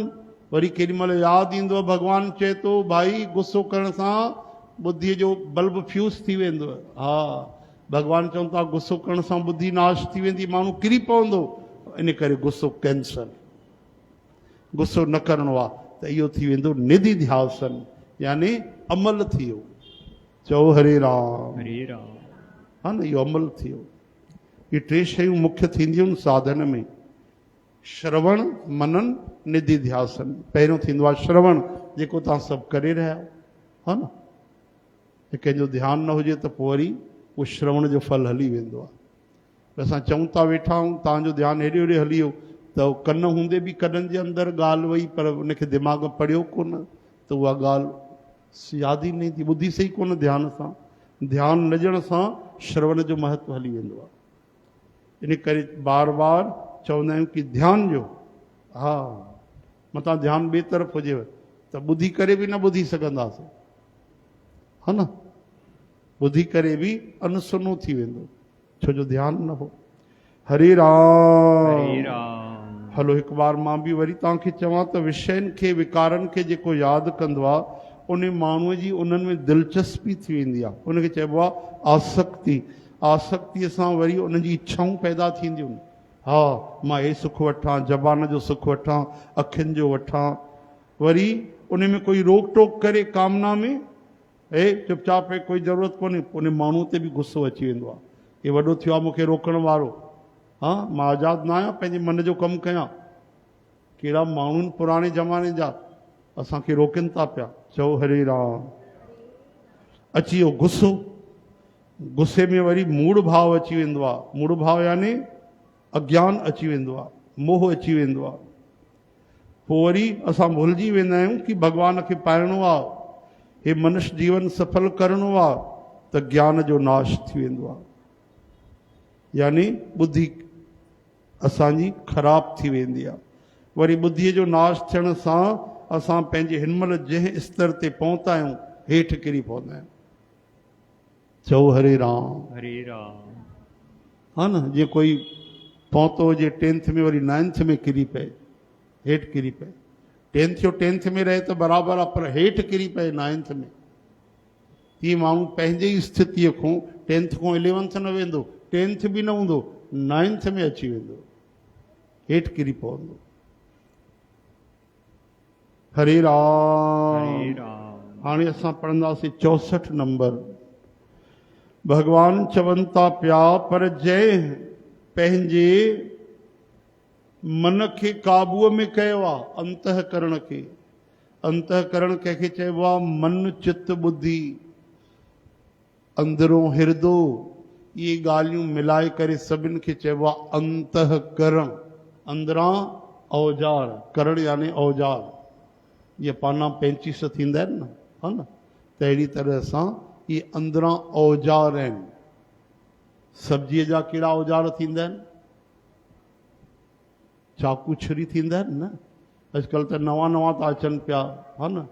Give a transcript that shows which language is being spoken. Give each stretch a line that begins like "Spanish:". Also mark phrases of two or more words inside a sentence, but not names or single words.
Sindhi: वरी केॾी महिल यादि ईंदो आहे, भॻवानु चए थो भाई गुस्सो करण सां बुद्धीअ जो
English: bulb fuse
Sindhi: थी वेंदो। हा, भॻवानु चवनि था गुस्सो करण सां बुद्धि नाश थी वेंदी, माण्हू किरी पवंदो, इन करे गुस्सो कैंसल, गुस्सो न करिणो आहे। त इहो थी वेंदो निधि ध्यासन, यानी अमल थी वियो। चओ हरे राम। हरे राम। हा न, इहो अमल थी वियो। इहे 3 शयूं मुख्य थींदियूं आहिनि साधन में, श्रवण, मनन, निधि ध्यासन। पहिरियों थींदो आहे श्रवण, जेको तव्हां सभु करे रहिया आहियो, हा न। कंहिंजो ध्यानु न हुजे त पोइ वरी उहो श्रवण जो फल हली वेंदो आहे। असां चऊं था वेठा आहियूं, तव्हांजो ध्यानु हेॾे होॾे हली वियो, त कन हूंदे बि कननि जे अंदरि ॻाल्हि वई, पर उनखे दिमाग़ में पढ़ियो कोन, त उहा ॻाल्हि यादि ई न ईंदी, ॿुधी सही कोन ध्यान सां। ध्यानु न ॾियण सां श्रवण जो महत्व हली वेंदो आहे। इन करे बार बार चवंदा आहियूं कि ध्यानु ॾियो। हा, मतां ध्यानु ॿिए तरफ़ हुजेव त ॿुधी करे बि न ॿुधी सघंदासीं, हा न, ॿुधी करे बि अनसुनो थी वेंदो, छो जो ध्यानु न हो। हरे राम। हलो हिकु बार मां बि वरी तव्हांखे चवां त विषयनि खे, विकारनि खे जेको यादि कंदो आहे उन माण्हूअ जी उन्हनि में दिलचस्पी थी वेंदी आहे, उनखे चइबो आहे आसक्ति। आसक्तिअ सां वरी उनजी इच्छाऊं पैदा थींदियूं। हा, मां हे सुख वठां, ज़बान जो सुख वठां, अखियुनि जो वठां, वरी उन में कोई रोक टोक करे कामना में, हे चुपचाप है, कोई ज़रूरत कोन्हे, उन माण्हू ते बि गुस्सो अची वेंदो आहे। हे वॾो थियो आहे मूंखे रोकण वारो, हा, मां आज़ादु न आहियां, पंहिंजे मन जो कमु कयां। कहिड़ा माण्हू आहिनि पुराणे ज़माने जा, असांखे रोकनि था पिया। चओ हरे राम। अची वियो गुस्सो, गुस्से में वरी मूड़ भाव अची वेंदो आहे। मूड़ भाव यानी अज्ञान अची वेंदो आहे, मोह अची वेंदो आहे। पोइ वरी असां भुलिजी वेंदा आहियूं कि भॻवान खे पाइणो आहे, हे मनुष्य जीवन सफल करिणो आहे, त ज्ञान जो नाश थी वेंदो आहे, यानी बुद्धि असांजी ख़राब थी वेंदी आहे। वरी बुद्धीअ जो नाश थियण सां असां पंहिंजे हिनमहिल जंहिं स्तर ते पहुता आहियूं हेठि किरी पवंदा आहियूं। चओ हरे राम। हरे राम। हा न, जीअं कोई पहुतो हुजे 10th में, वरी 9th में किरी पए, हेठि किरी पए। 10th में रहे त बराबरि आहे, पर हेठि किरी पए 9th में। तीअं माण्हू पंहिंजे ई स्थितीअ खां 10th खां 11th न वेंदो, 10th बि न हूंदो, 9th में अची वेंदो, हेठि किरी पवंदो। हरे राम। हाणे असां पढ़ंदासीं 64 नंबर। भगवान चवनि था पिया, पर जंहिं पंहिंजे मन खे काबूअ में कयो आहे, अंतःकरण खे। अंतःकरण कंहिंखे चइबो आहे? मन, चित्त, बुद्धि, अंदरो हिरदो, ये ॻाल्हियूं मिलाए करे सभिनि खे चइबो आहे अंतःकरण। अंदरां औजार, करण यानी औजार। ये पाना 35 थींदा आहिनि न, हा न, त अहिड़ी तरह सां इहे अंदरां औजार आहिनि। सब्जीअ जा कहिड़ा औजार थींदा आहिनि? चाकू छुरी थींदा आहिनि न। अॼुकल्ह त नवां नवां था अचनि पिया, हा न।